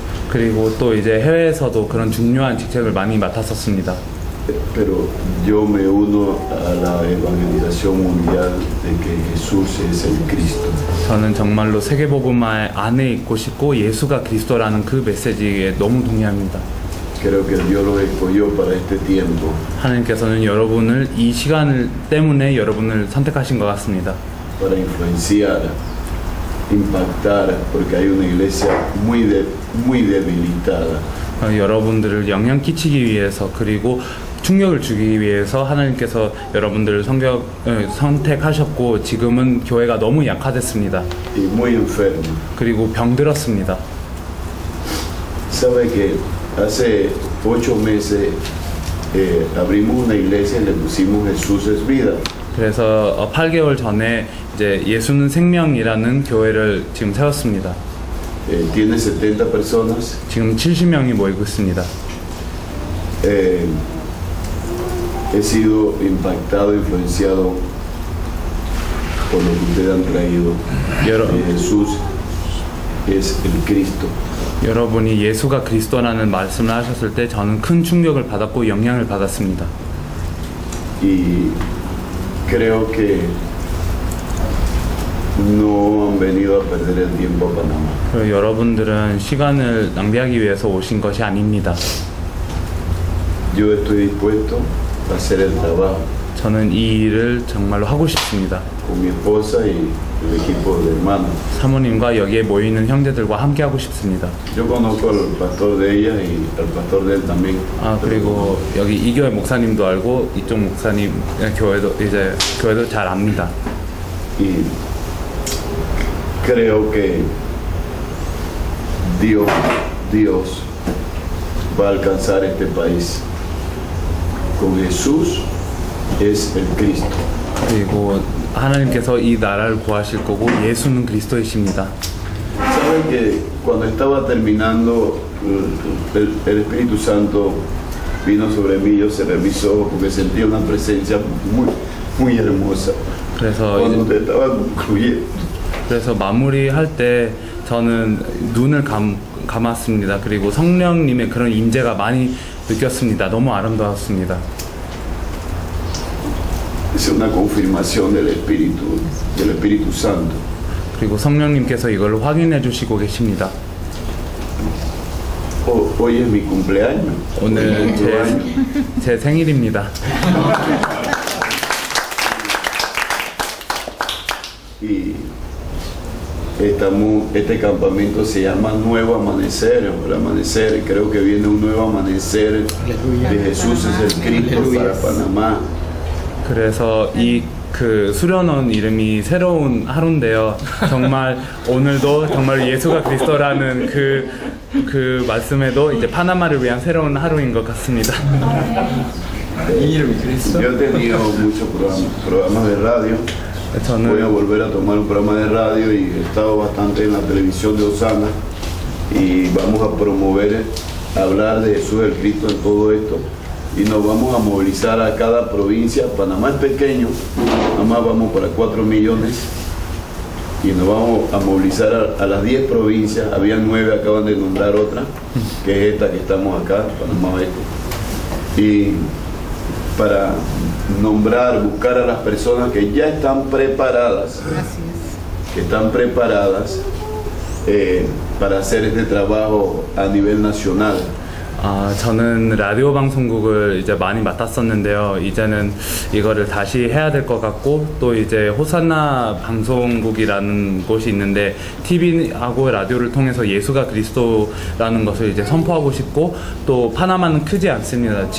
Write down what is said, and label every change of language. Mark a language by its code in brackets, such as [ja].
[ko] 그리고 또 이제 해외에서도 그런 중요한 직책을 많이 맡았었습니다. [es] Pero yo me uno a la evangelización mundial de que Jesús es el Cristo. [ko] 저는 정말로 세계복음화 안에 있고 싶고 예수가 그리스도라는 그 메시지에 너무 동의합니다. [es] Creo que Dios lo escogió para este tiempo. [ko] 하나님께서는 여러분을 이 시간을 때문에 여러분을 선택하신 것 같습니다. [es] Para influenciar, impactar, porque hay una iglesia muy debilitada. [ko] 여러분들을 영향 끼치기 위해서 그리고 충격을 주기 위해서 하나님께서 여러분들을 선택하셨고 지금은 교회가 너무 약화됐습니다. [es] Y muy enferma. [ko] 그리고 병들었습니다. [es] Sabe que hace 8 meses abrimos una iglesia y le pusimos Jesús es vida. [ko] 그래서 8개월 전에 이제 예수는 생명이라는 교회를 지금 세웠습니다. [es] Tiene 70 personas. [ko] 지금 70명이 모이고 있습니다. [es] He sido impactado, influenciado por lo que ustedes han traído. Jesús es el Cristo. [ko] 여러분이 예수가 그리스도라는 말씀을 하셨을 때 저는 큰 충격을 받았고 영향을 받았습니다. [es] Y creo que no han venido a perder el tiempo a Panamá. [ko] 그리고 여러분들은 시간을 낭비하기 위해서 오신 것이 아닙니다. [es] Yo estoy dispuesto a hacer el trabajo. [ko] 저는 이 일을 정말로 하고 싶습니다. [es] Con mi esposa y el equipo de hermanos. [ko] 사모님과 여기에 모이는 형제들과 함께 하고 싶습니다. [es] Yo conozco al pastor de ella y al pastor de él también. [ko] 그리고 여기 이 교회 목사님도 알고 이쪽 목사님 교회도 잘 압니다. [es] Y creo que Dios va a alcanzar este país. Con Jesús es el Cristo. [ko] 그리고 하나님께서 이 나라를 구하실 거고 예수는 그리스도이십니다. [es] Saben que cuando estaba terminando el Espíritu Santo vino sobre mí, yo cerré mis ojos porque sentía una presencia muy hermosa. Cuando te estaba concluyendo. [ko] 그래서 마무리할 때 저는 눈을 감았습니다. 그리고 성령님의 그런 임재가 많이 느꼈습니다. 너무 아름다웠습니다. [es] Es una confirmación del Espíritu Santo. [ko] 그리고 성령님께서 이걸 확인해 주시고 계십니다. [es] Hoy es mi cumpleaños. [ko] 오늘 제 생일입니다. [es] Y este campamento se llama Nuevo Amanecer, o el amanecer, creo que viene un nuevo amanecer de Jesús es el Cristo para Panamá. [ko] 그래서 그 수련원 이름이 새로운 하루인데요. 정말 오늘도 정말 예수가 그리스도라는 그 말씀에도 이제 파나마를 위한 새로운 하루인 것 같습니다. [es] Yo he tenido muchos programas de radio. Voy a volver a tomar un programa de radio y he estado bastante en la televisión de Osana y vamos a promover, hablar de Jesús el Cristo en todo esto. y nos vamos a movilizar a cada provincia. Panamá es pequeño, nada más vamos para 4 millones y nos vamos a movilizar a las 10 provincias. Había 9, acaban de nombrar otra, que es esta que estamos acá, Panamá Oeste. Y para nombrar, buscar a las personas que ya están preparadas, que están preparadas para hacer este trabajo a nivel nacional. [ko] 저는 라디오 방송국을 이제 많이 맡았었는데요. 이제는 이거를 다시 해야 될 것 같고, 또 이제 호산나 방송국이라는 곳이 있는데 TV하고 라디오를 통해서 예수가 그리스도라는 것을 이제 선포하고 싶고, 또 파나마는 크지 않습니다.